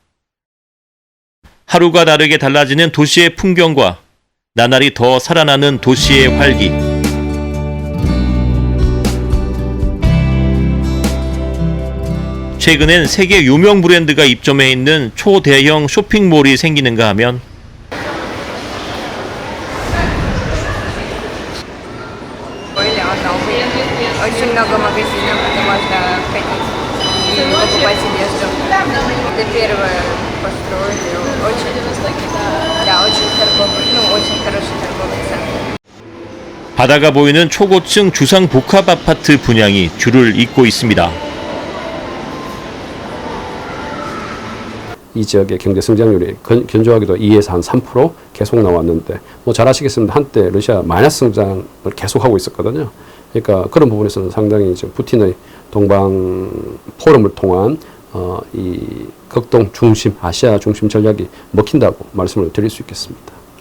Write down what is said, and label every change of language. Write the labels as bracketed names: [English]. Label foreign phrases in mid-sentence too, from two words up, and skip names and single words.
[Korean] 하루가 다르게 달라지는 도시의 풍경과 나날이 더 살아나는 도시의 활기. 최근엔 세계 유명 브랜드가 입점해 있는 초대형 쇼핑몰이 생기는가 하면 [Russian] Очень много магазинов, где можно ходить и покупать одежду. Это первое построили. Очень торговый, очень хороший торговый центр. [Korean] 바다가 보이는 초고층 주상 복합 아파트 분양이 줄을 잇고 있습니다. 이 지역의 경제 성장률이 견조하게도 2에서 한 3% 계속 나왔는데 뭐 잘 아시겠습니다. 한때 러시아 마이너스 성장을 계속하고 있었거든요. 그러니까 그런 부분에서는 상당히 이제 푸틴의 동방 포럼을 통한 이 극동 중심, 아시아 중심 전략이 먹힌다고 말씀을 드릴 수 있겠습니다.